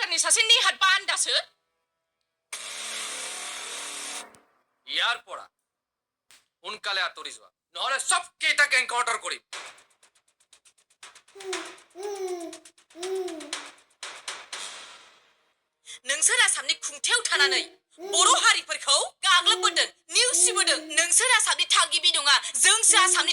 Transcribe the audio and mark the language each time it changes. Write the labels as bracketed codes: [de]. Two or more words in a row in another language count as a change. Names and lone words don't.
[brx] सासे नेहात बान्दासो [as] ইয়ার পড়া সোনকালে আঁতৰি যোৱা নহলে সব কেইটাকে এনকাউন্টাৰ কৰিম [brx] नोंसोर आसामनि खुंथायाव थानानै बर' हारिफोरखौ गाग्लोबबोदों नेवसिबोदों नोंसोर आसामनि थागिबि नङा जोंसो आसामनि